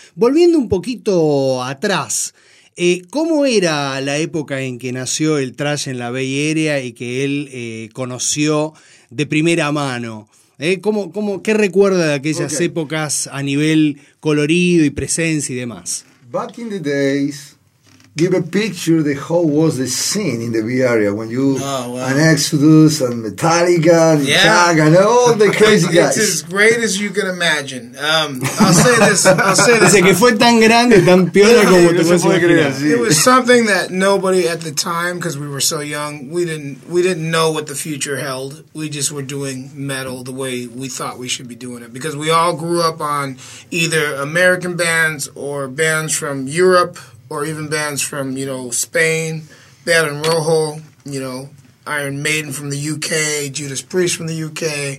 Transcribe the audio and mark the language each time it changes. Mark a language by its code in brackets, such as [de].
[es] Volviendo un poquito atrás, ¿cómo era la época en que nació el thrash en la Bay Area y que él conoció de primera mano? ¿Qué recuerda de aquellas épocas a nivel colorido y presencia y demás? [en] Back in the days, give a picture of how was the scene in the Bay Area when you and Exodus and Metallica and Chuck and all the crazy guys. It's as great as you can imagine. I'll say this. [es] Que fue tan grande, tan piola como te puedes imaginar. [en] It was something that nobody at the time, because we were so young, we didn't know what the future held. We just were doing metal the way we thought we should be doing it, because we all grew up on either American bands or bands from Europe, or even bands from, you know, Spain, Baron Rojo, you know, Iron Maiden from the UK, Judas Priest from the UK.